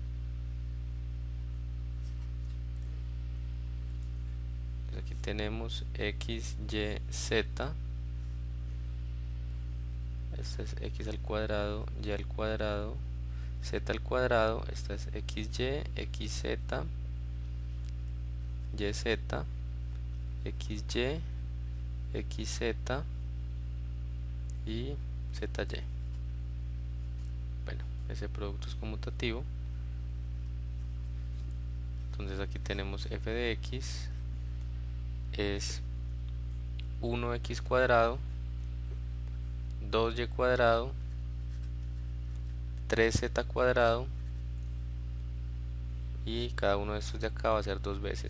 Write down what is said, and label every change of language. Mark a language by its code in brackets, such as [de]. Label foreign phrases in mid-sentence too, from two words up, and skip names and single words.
[es] Entonces aquí tenemos x, y, z. Esta es x al cuadrado, y al cuadrado, z al cuadrado. Esta es xy, xz, yz, xy, xz y zy. Bueno, ese producto es conmutativo. Entonces aquí tenemos f de x es 1x cuadrado, 2y cuadrado, 3z cuadrado, y cada uno de estos de acá va a ser dos veces.